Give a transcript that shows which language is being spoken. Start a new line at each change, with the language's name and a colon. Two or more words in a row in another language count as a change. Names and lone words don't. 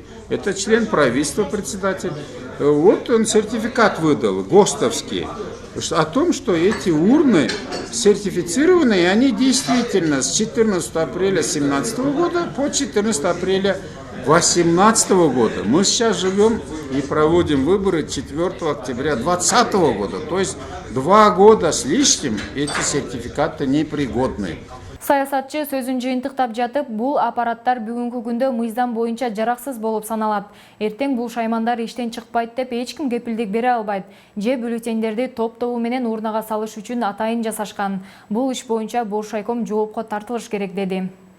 Russian: Это член правительства, председатель. Вот он сертификат выдал, ГОСТовский, о том, что эти урны сертифицированы, и они действительно с 14 апреля 2017 года по 14 апреля 2018 года. Мы сейчас живем и проводим выборы 4 октября 2020 года. То есть 2 года с лишним эти сертификаты непригодны.
Kyrgyz: Саясатчы сөзүн жыйынтыктап жатып, бул аппараттар бүгүнкү күндө мыйзам боюнча жараксыз болуп саналат. Эртең бул шаймандар иштен чыкпайт деп эч ким кепилдик бере албайт. Же бюллетендерди топ-тобу менен урнага салыш үчүн атайын жасашкан. Бул иш боюнча Боршайком жоопко тартылыш керек деди.